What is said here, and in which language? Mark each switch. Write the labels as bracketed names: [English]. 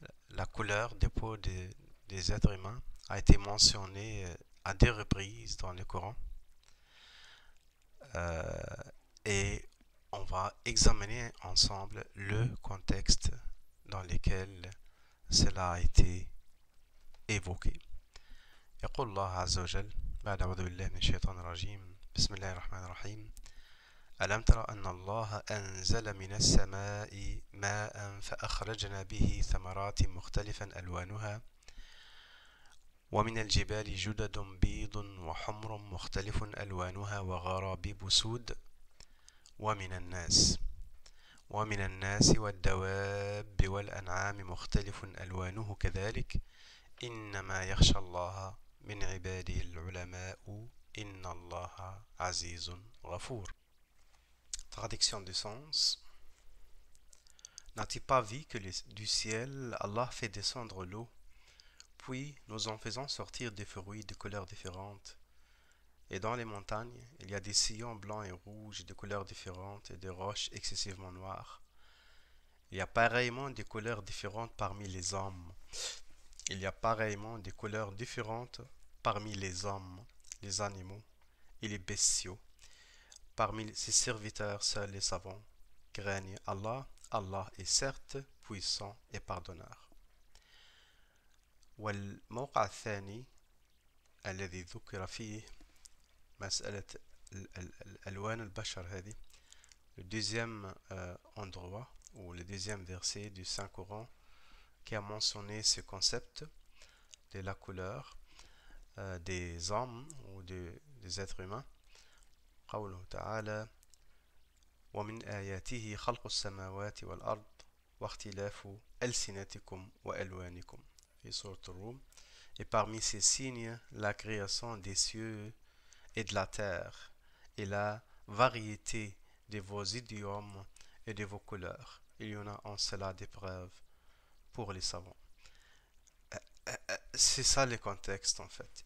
[French] La couleur de peau des êtres humains a été mentionnée à deux reprises dans le Coran, et on va examiner ensemble le contexte dans lequel cela a été évoqué. [Arabic] يقول الله عز وجل بعد أعوذ بالله من الشيطان الرجيم بسم الله الرحمن الرحيم ألم تر أن الله أنزل من السماء ماء فأخرجنا به ثمرات مختلفا ألوانها ومن الجبال جدد بيض وحمر مختلف ألوانها وغرابيب سود ومن الناس والدواب والأنعام مختلف ألوانه كذلك إنما يخشى الله من عباده العلماء إن الله عزيز غفور. [French] Traduction du sens. N'as-tu pas vu que du ciel Allah fait descendre l'eau, puis nous en faisons sortir des fruits de couleurs différentes, et dans les montagnes il y a des sillons blancs et rouges de couleurs différentes et des roches excessivement noires. Il y a pareillement des couleurs différentes parmi les hommes. Il y a pareillement des couleurs différentes parmi les hommes, les animaux et les bestiaux. Parmi ses serviteurs, seuls les savants craignent Allah. Allah est certes puissant et pardonneur. [Arabic] والموقع الثاني الذي ذكر فيه مسألة الألوان البشر هذه, [French] le deuxième endroit ou le deuxième verset du Saint-Coran qui a mentionné ce concept de la couleur des hommes ou des êtres humains. [Arabic] قوله تعالى ومن آياته خلق السماوات والأرض واختلاف ألسنتكم وألوانكم في سورة الروم. [French] Et parmi ces signes, la création des cieux et de la terre et la variété de vos idiomes et de vos couleurs. Il y en a en cela des preuves pour les savants. C'est ça le contexte en fait.